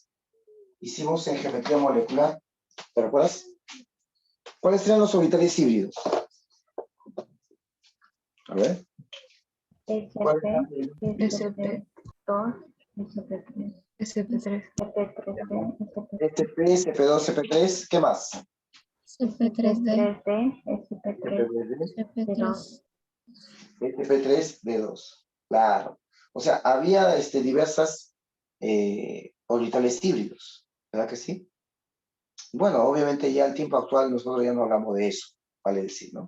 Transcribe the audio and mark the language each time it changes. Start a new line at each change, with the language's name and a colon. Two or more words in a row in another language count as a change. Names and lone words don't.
Spanish: Hicimos en geometría molecular. ¿Te recuerdas? ¿Cuáles eran los orbitales híbridos? A ver. ¿Cuáles eran? SP, SP2, SP3, SP3. SP3D, SP, SP2, SP3, ¿qué más? CP3D, SP3D, CP3. SP3, D2. Claro. O sea, había diversas orbitales híbridos, ¿verdad que sí? Bueno, obviamente ya al tiempo actual nosotros ya no hablamos de eso, vale decir, ¿no?